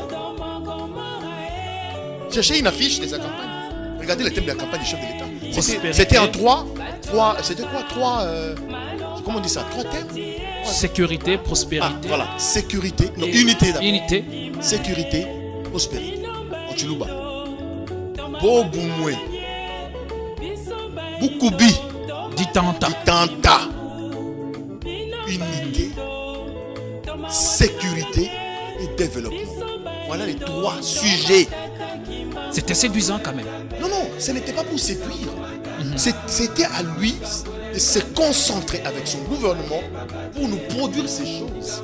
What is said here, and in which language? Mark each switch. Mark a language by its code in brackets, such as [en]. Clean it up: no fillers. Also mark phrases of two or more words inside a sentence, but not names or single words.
[fr] Cherchez une affiche de sa campagne. Regardez les thèmes de la campagne du chef de l'État. C'était en trois. C'était quoi? Comment on dit ça? Trois thèmes? Sécurité, prospérité. Voilà. Sécurité. Non, unité d'abord. Unité. Sécurité, prospérité. En Chiluba. Bobumwe. Bukubi. Ditanta. Tanta. Unité, sécurité et développement. Voilà les trois sujets. C'était séduisant quand même. Non, ce n'était pas pour séduire. C'était à lui de se concentrer avec son gouvernement pour nous produire ces choses.